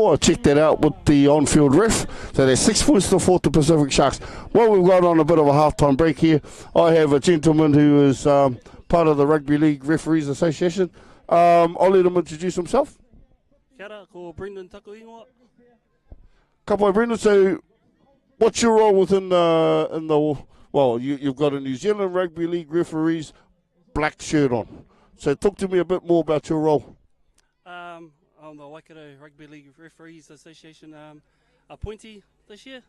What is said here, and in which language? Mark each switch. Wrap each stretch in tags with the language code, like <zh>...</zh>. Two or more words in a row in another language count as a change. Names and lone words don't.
<en>I checked that out with the on-field ref. So there's 6 points to 4 to Pacific Sharks. Well, we've got on a bit of a halftime break here. I have a gentleman who is part of the Rugby League Referees Association. I'll let him introduce himself.</en> <mi>Kia ora, ko Brendan Takuingoa.</mi> <en>Kapai Brendan, so what's your role within the well, you've got a New Zealand Rugby League Referees black shirt on. So talk to me a bit more about your role. I'm the Waikato Rugby League Referees Association appointee this year.</en>